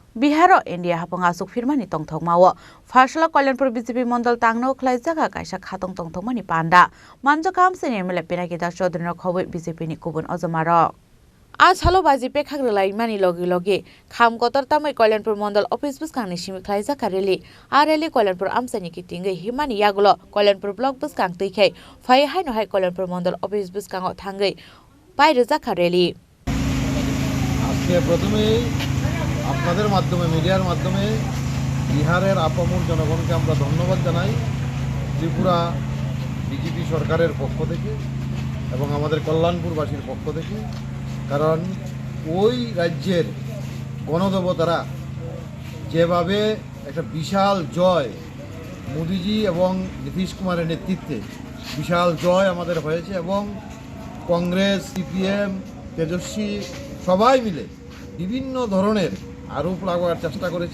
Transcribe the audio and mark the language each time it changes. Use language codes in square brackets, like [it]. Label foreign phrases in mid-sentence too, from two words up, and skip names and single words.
[trp] Biharo NDA Haphango Achuk Phirmani Tongthokmao Phasalo Kalyanpur BJP Mandal Tangnogo Khlaijakha kaisa khatong Tongthokmani Panda Manjakha Amchaini Pinaki Chowdhury Khobwi BJP ni Kubun Ojamarok Achalo BJP khagrelai mani logi logi kham kotor tamai Kalyanpur Mandal office buskang ni simi Khlaijakha rally rally Kalyanpur Amchaini ki tingai himani yagulo Kalyanpur block buskang teikhai phai haino hai Kalyanpur Mandal office buskang o thangai Khlaijakha rally [bn] আজকে প্রথমে আপনাদের মাধ্যমে মিডিয়ার মাধ্যমে বিহারের আপামর জনগণকে আমরা ধন্যবাদ জানাই ত্রিপুরা বিজেপি সরকারের পক্ষ থেকে এবং আমাদের কল্যাণপুরবাসীর পক্ষ থেকে কারণ ওই রাজ্যের গণদেবতারা যেভাবে একটা বিশাল জয় মোদিজি এবং নীতিশ কুমারের নেতৃত্বে বিশাল জয় আমাদের হয়েছে এবং কংগ্রেস সিপিএম তেজস্বী সবাই মিলে বিভিন্ন ধরনের আরোপ লাগাবার চেষ্টা করেছে